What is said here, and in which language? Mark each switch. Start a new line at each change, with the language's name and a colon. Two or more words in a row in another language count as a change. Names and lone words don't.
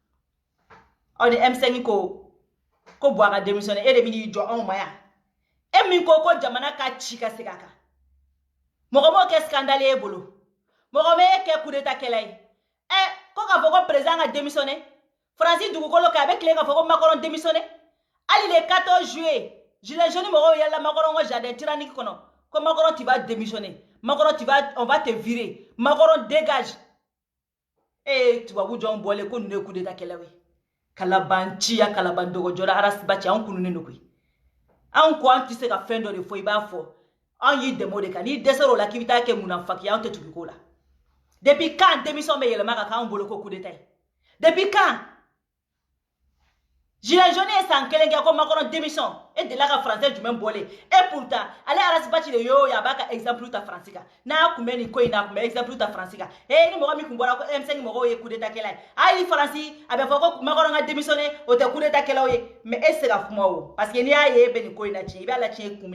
Bambara: aw ni M5 ko Bouaka démissionné e de bɛ n'i jɔ anw ma yan e min ko jamana ka ci ka segin a kan mɔgɔ m'o kɛ scandale e bolo mɔgɔ m'e kɛ
French: coup d'état
Bambara: kɛlɛ ye ko k'a fɔ ko président ka démissionné Francis dugukolo kɛ a bɛ tile k'a fɔ ko Macron démissionné hali
French: le 14 juillet gilet jaune
Bambara: mɔgɔw yɛlɛla Macron ka
French: jardin tyrannique
Bambara: kɔnɔ ko
French: Macron tu vas démissionner Macron on va te virer Macron dégage
Bambara: tubabu jɔnw bɔlen ko ninnu ye
French: coup d'état
Bambara: kɛlɛw ye kalaban ciya kalaban dɔgɔjɔra Arasa Bati anw kununen don koyi anw ko an tɛ se ka fɛn dɔ de fɔ i b'a fɔ anw y'i dɛmɛ o de kan n'i dɛsɛra o la k'i bɛ taa kɛ munafaki anw tɛ tugu ko la
French: depuis quand démission
Bambara: bɛ yɛlɛma ka k'anw bolo ko
French: coup d'état
Bambara: ye
French: depuis quand gilet jaune
Bambara: ye san 1 kɛ ko Macron démission e delila ka français jumɛn bɔlen
French: et pourtant
Bambara: ale Arasa Bati de y'o ye a b'a ka exemple ta France kan n'a kun bɛ nin ko in na a kun bɛ exemple ta France kan ni mɔgɔ min kun bɔra ko M5 mɔgɔw ye coup d'état kɛla ye hali France a bɛ fɔ ko Macron ka démissionné o tɛ
French: coup d'état
Bambara: kɛlaw ye mais e se ka kuma o
French: parce que
Bambara: n'i y'a ye e bɛ nin ko in na tiɲɛ i b'a la tiɲɛ kun